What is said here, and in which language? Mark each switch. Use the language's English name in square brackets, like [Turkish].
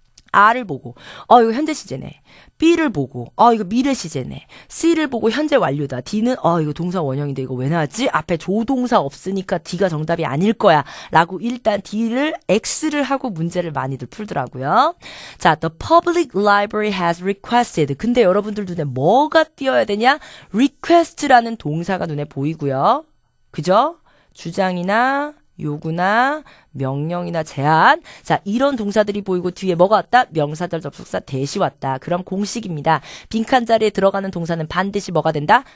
[Korean] R을 보고 이거 현재 시제네. B를 보고 이거 미래 시제네. C를 보고 현재 완료다. D는 이거 동사 원형인데 이거 왜 나왔지? 앞에 조동사 없으니까 D가 정답이 아닐 거야 라고 일단 D를 X를 하고 문제를 많이들 풀더라고요. [English] 자, the public library has requested. [Korean] 근데 여러분들 눈에 뭐가 띄어야 되냐? request라는 동사가 눈에 보이고요. 그죠? 주장이나 요구나 명령이나 제한. 자, 이런 동사들이 보이고 뒤에 뭐가 왔다? 명사절 접속사 대시 왔다. 그럼 공식입니다. 빈칸 자리에 들어가는 동사는 반드시 뭐가 된다?